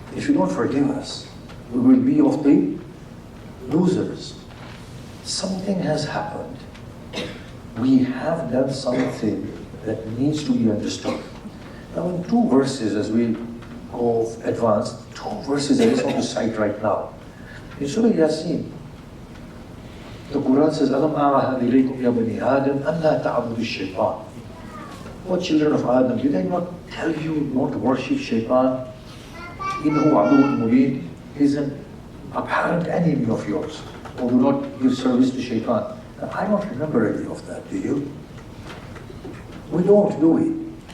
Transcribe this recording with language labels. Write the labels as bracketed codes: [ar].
[en] If you don't forgive us, we will be of the losers. Something has happened. We have done something that needs to be understood. Now in two verses, as we go advanced, two verses I just want to cite right now. In Surah Yasin, the Quran says, [ar] أَلَمْ أَعْهَدْ إِلَيْكُمْ يَا بَنِي آدَمْ أَنْ لَا تَعْبُدُوا الشَّيْطَانِ. [en] O children of Adam, did I not tell you not to worship Shaitan? [ar] إِنَّهُ عَدُوٌ مُبِينٌ. [en] He is an apparent enemy of yours. Or do not give service to Shaitan. Now, I don't remember any of that, do you? We don't, do we?